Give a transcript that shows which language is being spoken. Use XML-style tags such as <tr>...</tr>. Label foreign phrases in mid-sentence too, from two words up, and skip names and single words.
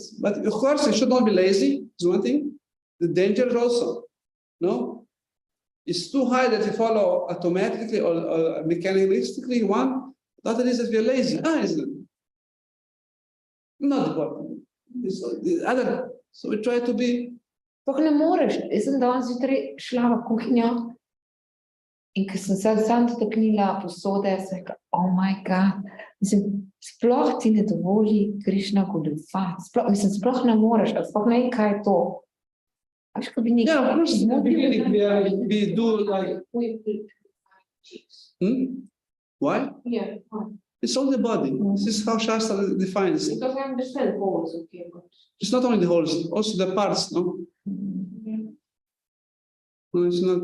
<en>But of course, you should not be lazy, is one thing. The danger is also, no? It's too high that you follow automatically or mechanistically, one. The other is that you're lazy. Isn't it? Not important. It's the other. So we try to be.</en> <sl>Sploh ne moreš, jaz sem danes zjutraj šla v kuhinjo in ko sem se sam dotaknila posode, sem rekla,</sl> <en>oh my God,</en> <sl>mislim, sploh ti ne dovoli Krishna goljufati, sploh ne moreš, sploh ne vem, kaj je to. Veš, ko bi nekaj...</sl> <en>Yeah, of course, in the beginning we do like... Why? Yeah. It's all the body. This is how Shastra defines it. Because I understand holes, okay, but... It's not only the holes, also the parts, no? No, it's not.</en>